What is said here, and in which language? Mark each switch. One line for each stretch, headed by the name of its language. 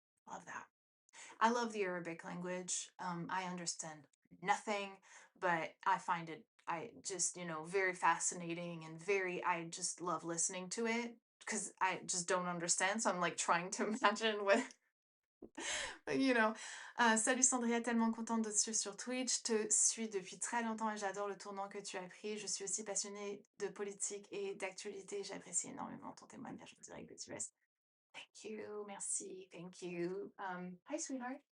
English: Love that. I love the Arabic language. I understand nothing, but I find it, I just, you know, very fascinating and very, I just love listening to it because I just don't understand. So I'm like trying to imagine what, you know.
French: Salut Sandria, tellement contente de te suivre sur Twitch. Te suis depuis très longtemps et j'adore le tournant que tu as pris. Je suis aussi passionnée de politique et d'actualité. J'apprécie énormément ton témoignage en direct des US.
English: Thank you, merci, thank you. Hi, sweetheart.